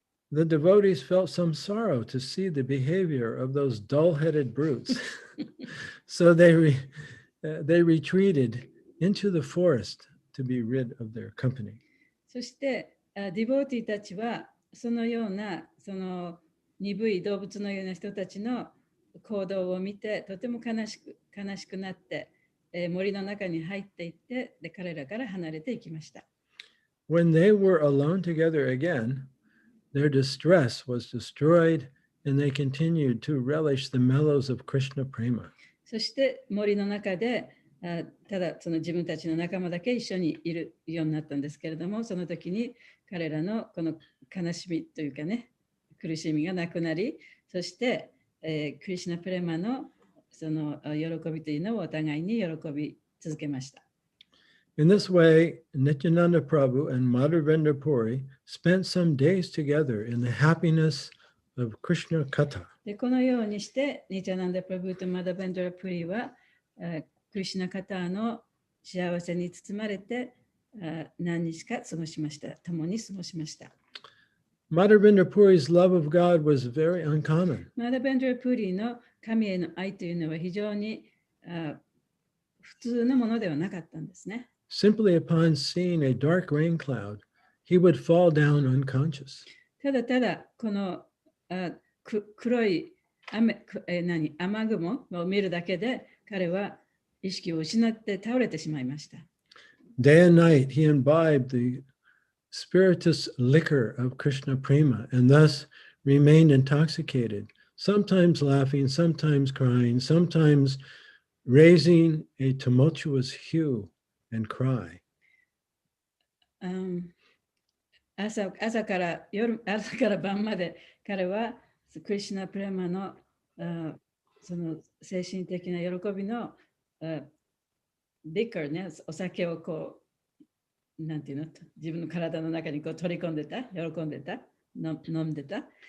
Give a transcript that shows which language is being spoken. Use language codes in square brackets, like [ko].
[en] The devotees felt some sorrow to see the behavior of those dull-headed brutes. So they retreated into the forest to be rid of their company. [ja] そしてディボーティーたちはそのようなその鈍い動物のような人たちの行動を見てとても悲しくなって、森の中に入っていってで彼らから離れていきました。 [en] When they were alone together again, their distress was destroyed and they continued to relish the mellows of Krishna prema. [ja] そして森の中でただその自分たちの仲間だけ一緒にいるようになったんですけれども、その時に彼らのこの悲しみというかね、苦しみがなくなり、そして、クリシュナプレマのその喜びというのをお互いに喜び続けました。 [en] In this way, Nityananda Prabhu and Madhvendra Puri spent some days together in the happiness of Krishna Katha. [ja] でこのようにして、ニチャナンダ・プラブとマダベンドラ・プリは、クリシュナ・カターの幸せに包まれて何日か過ごしました。共に過ごしました。 [en] Madhvendra Puri's love of God was very uncommon. [ja] マダベンドラ・プリの神への愛というのは非常に普通のものではなかったんですね。 [en] Simply upon seeing a dark rain cloud, he would fall down unconscious. [ja] ただただこの黒い雨雲を見るだけで彼は意識を失って倒れてしまいました。 [en] Day and night, he imbibed the spirituous liquor of Krishna prema and thus remained intoxicated, sometimes laughing, sometimes crying, sometimes raising a tumultuous hue and cry. [ja] 朝から晩まで彼はクリシュナプレマのその精神的な喜びのリカーね、お酒をこうなんていうの、自分の体の中にこう取り込んでた、喜んでた、飲んでた。